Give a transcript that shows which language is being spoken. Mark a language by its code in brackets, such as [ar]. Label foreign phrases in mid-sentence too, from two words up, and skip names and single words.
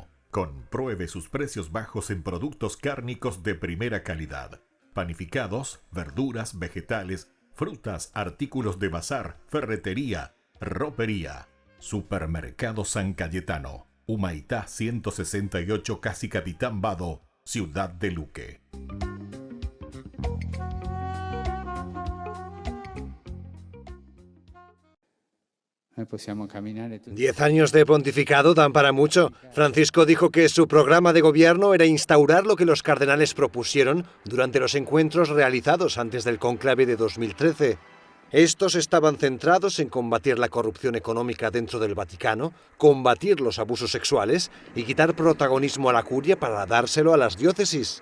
[es] Compruebe sus precios bajos en productos cárnicos de primera calidad. Panificados, verduras, vegetales, frutas, artículos de bazar, ferretería, ropería. Supermercado San Cayetano. Humaitá 168, Casi Capitán Vado, ciudad de Luque. [it] Possiamo camminare tutti. [es] 10 años de pontificado dan para mucho. Francisco dijo que su programa de gobierno era instaurar lo que los cardenales propusieron durante los encuentros realizados antes del conclave de 2013. Estos estaban centrados en combatir la corrupción económica dentro del Vaticano, combatir los abusos sexuales y quitar protagonismo a la curia para dárselo a las diócesis.